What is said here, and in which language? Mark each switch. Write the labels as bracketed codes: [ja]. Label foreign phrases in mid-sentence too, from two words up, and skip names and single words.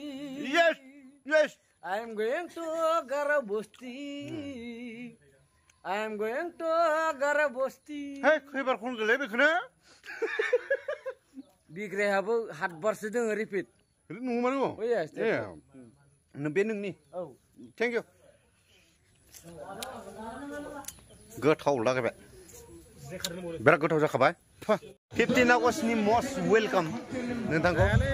[en] Yes, yes. I am going to Garabosti. I am going to Garabosti. [brx] Hey, खैबार खन गले बेखौनो बिग्रायाबो हात बारसो दोङो रिपिट नंगौ माने औ यस बे नोंनि औ [en] thank you [brx] गोथाव लागायबाय बिराद गोथाव जाखाबाय 15 आगस्टनि [en] most welcome [brx] नोंथांखौ